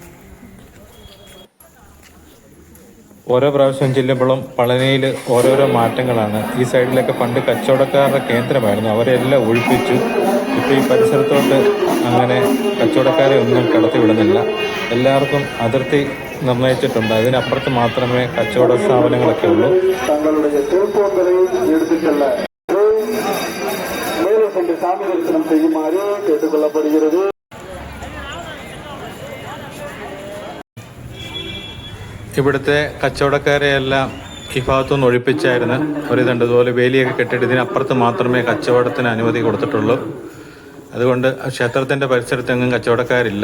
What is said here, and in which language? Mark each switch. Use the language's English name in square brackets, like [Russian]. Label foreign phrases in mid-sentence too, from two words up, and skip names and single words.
[Malayalam] ഓരോ പ്രാവശ്യം ചെല്ലുമ്പോഴും പളനിയിൽ ഓരോരോ മാറ്റങ്ങളാണ്. ഈ സൈഡിലൊക്കെ പണ്ട് കച്ചവടക്കാരുടെ കേന്ദ്രമായിരുന്നു, അവരെല്ലാം ഒഴിപ്പിച്ചു. ഇപ്പോൾ ഈ പരിസരത്തോട്ട് അങ്ങനെ കച്ചവടക്കാരെ ഒന്നും കടത്തി വിടുന്നില്ല. എല്ലാവർക്കും അതിർത്തി നിർണയിച്ചിട്ടുണ്ട്. അതിനപ്പുറത്ത് മാത്രമേ കച്ചവട സ്ഥാപനങ്ങളൊക്കെ ഉള്ളൂ. [Tamil] சாமி தரிசனம் செய்யுமாறு கேட்டுக்கொள்ளப்படுகிறது. [Malayalam] ഇവിടുത്തെ കച്ചവടക്കാരെയെല്ലാം ഈ ഭാഗത്തുനിന്ന് ഒഴിപ്പിച്ചായിരുന്നു. അവരിതുണ്ട് ഇതുപോലെ വേലിയൊക്കെ കെട്ടിയിട്ട് ഇതിനപ്പുറത്ത് മാത്രമേ കച്ചവടത്തിന് അനുമതി കൊടുത്തിട്ടുള്ളൂ. അതുകൊണ്ട് ക്ഷേത്രത്തിൻ്റെ പരിസരത്തെങ്ങും കച്ചവടക്കാരില്ല.